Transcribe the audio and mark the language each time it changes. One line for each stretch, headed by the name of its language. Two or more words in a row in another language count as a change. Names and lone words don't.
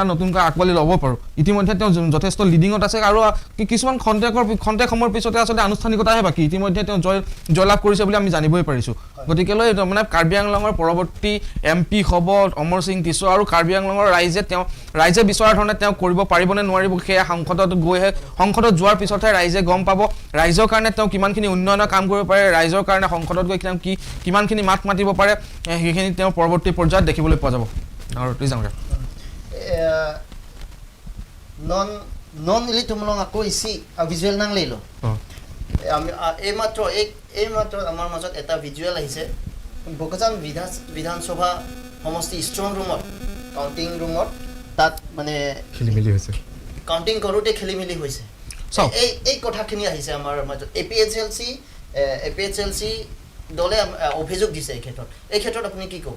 Assamese: নতুনকৈ আকোৱালি ল'ব পাৰোঁ ইতিমধ্যে তেওঁ যথেষ্ট লিডিঙত আছে আৰু কিছুমান খন্তেক সময়ৰ পিছতে আচলতে আনুষ্ঠানিকতাহে বাকী ইতিমধ্যে তেওঁ জয়লাভ কৰিছে বুলি আমি জানিবই পাৰিছোঁ গতিকেলৈ মানে কাৰ্বি আংলঙৰ পৰৱৰ্তী এমপি হ'ব অমৰ সিং টিছ আৰু কাৰ্বি আংলঙৰ ৰাইজে বিচৰা ধৰণে তেওঁ কৰিব পাৰিবনে নোৱাৰিব সেয়া সংসদত যোৱাৰ পিছতহে ৰাইজে গম পাব ৰাইজৰ কাৰণে তেওঁ কিমানখিনি উন্নয়নৰ কাম কৰিব পাৰে ৰাইজৰ কাৰণে সংসদত গৈ তেওঁ কিমানখিনি মাত মাতিব পাৰে সেইখিনি তেওঁ পৰৱৰ্তী পৰ্যায়ত দেখিবলৈ পোৱা যাব আৰু
Karbi: non ili tumulong ako isi visual nang lelo
Assamese: আমি এইমাত্ৰ আমাৰ মাজত এটা ভিজুৱেল আহিছে বকজান বিধানসভা সমষ্টি ষ্ট্ৰং ৰুমত কাউণ্টিং ৰুমত তাত মানে খেলিমেলি হৈছে কাউণ্টিং কৰোঁতে খেলিমেলি হৈছে এই কথাখিনি আহিছে আমাৰ মাজত APHLC দলে অভিযোগ দিছে এই ক্ষেত্ৰত আপুনি কি ক'ব